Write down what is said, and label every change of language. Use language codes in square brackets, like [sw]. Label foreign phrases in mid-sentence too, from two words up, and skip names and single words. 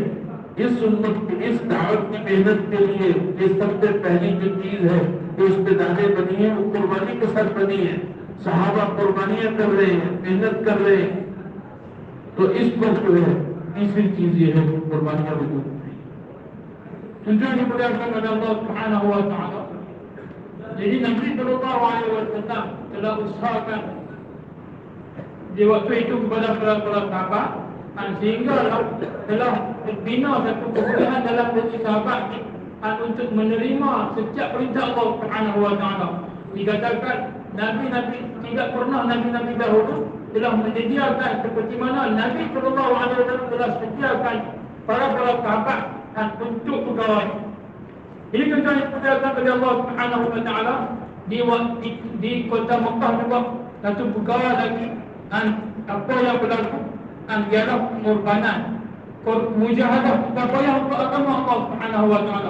[hi] इस उम्मत की, इस दावत की मेहनत के लिए ये सबसे पहली जो चीज है जो इस्तेदादें बनी है वो कुर्बानी के साथ बनी है। सहाबा कुर्बानियां कर रहे हैं, मेहनत कर रहे हैं। तो इस पर जो है तीसरी चीज ये है कुर्बानियां वजूद में। [ms] Tujuan dimuliakan oleh [ar] الله سبحانه وتعالى. [ms] Jadi Nabi [ar] صلى الله عليه وسلم [ms] telah usahakan di waktu itu kepada para sahabat, dan sehingga telah terbina satu kemuliaan dalam diri sahabat untuk menerima setiap perintah [ar] الله سبحانه وتعالى. [ms] Dikatakan Nabi-Nabi tidak pernah Nabi-Nabi dahulu telah menyediakan seperti mana Nabi SAW telah sediakan para sahabat dan untuk pegawai. Jadi tuan-tuan yang dimuliakan oleh [ar] الله سبحانه وتعالى [ms] di kota Mekah juga satu perkara lagi dan apa yang berlaku dan ialah pengorbanan, mujahadah upaya untuk agama [ar] الله سبحانه وتعالى.